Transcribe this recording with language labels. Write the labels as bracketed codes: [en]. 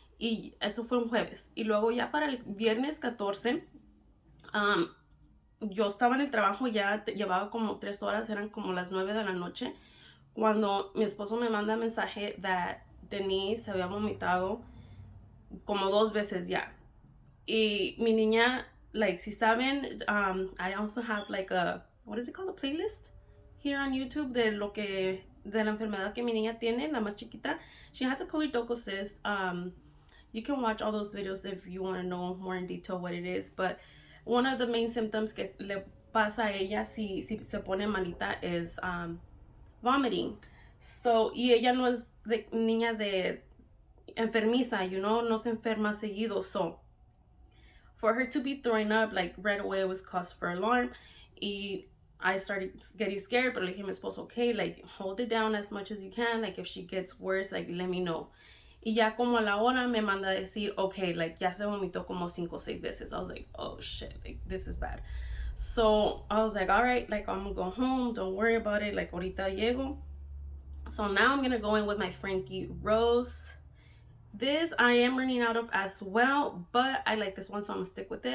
[es] Y eso fue un jueves. Y luego ya para el viernes 14, yo estaba en el trabajo, ya llevaba como 3 horas, eran como las 9 de la noche, cuando mi esposo me manda mensaje that Denise se había vomitado como 2 veces ya. Y mi niña, [en] like, [es] si saben, [en] I also have like a, what is it called, a playlist here on YouTube [es] de lo que de la enfermedad que mi niña tiene, la más chiquita. [en] She has a choledochosis. You can watch all those videos if you want to know more in detail what it is. But one of the main symptoms [es] que le pasa a ella si se pone malita [en] is vomiting. [es] So, y ella no es de niñas de enfermiza, [en] you know, [es] no se enferma seguido. [en] So, for her to be throwing up like right away was cause for alarm. Y I started getting scared, but [es] le dije a mi esposo, [en] okay, like hold it down as much as you can. Like if she gets worse, like let me know. [es] Y ya como a la hora me manda a decir, okay, like ya se vomitó como 5 o 6 veces. [en] I was like, oh shit, like this is bad. So I was like, all right, like I'm gonna go home. Don't worry about it. Like [es] ahorita llego. [en] So now I'm gonna go in with my Frankie Rose. This I am running out of as well, but I like this one, so I'm gonna stick with it.